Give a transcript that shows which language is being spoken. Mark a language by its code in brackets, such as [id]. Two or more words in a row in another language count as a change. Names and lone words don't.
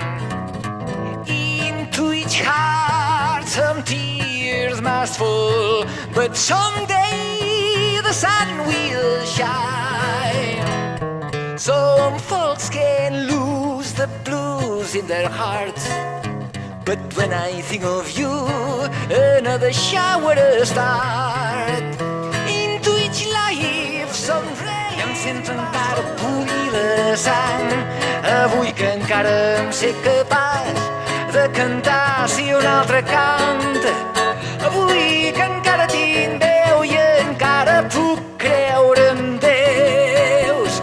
[en] Into each heart some tears must fall, but someday the sun will shine. Some folks can lose the blues in their hearts, but when I think of you, another shower to start. Into each life some rain [ca] em sento encara bullir la sang. Avui que encara em sé capaç de cantar si un altre canta. Avui que encara tinc veu i encara puc creure en Déus.